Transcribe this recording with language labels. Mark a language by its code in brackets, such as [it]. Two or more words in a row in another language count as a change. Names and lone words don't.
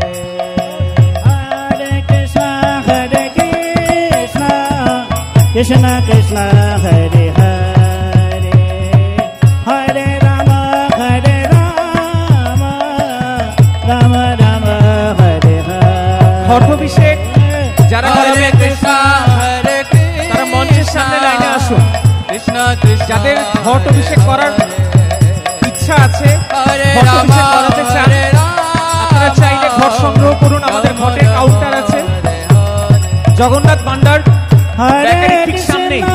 [sa] हरे कृष्ण कृष्ण कृष्ण हरे हरे हरे राम राम राम हरे हरे. [bn] ঘটাভিষেক যারা [sa] हरे कृष्ण हरे कृष्ण [bn] তারা মঞ্চের সামনে লাইনে আসুন। [sa] कृष्ण कृष्ण [bn] যাদের ঘটাভিষেক করার ইচ্ছা আছে, [sa] হরে [bn] ঘটাভিষেক করাতে চান, আপনারা চাইলে ঘট সংগ্রহ করুন। আমাদের ঘটের কাউন্টার আছে জগন্নাথ ভান্ডার বেকারি ঠিক সামনে।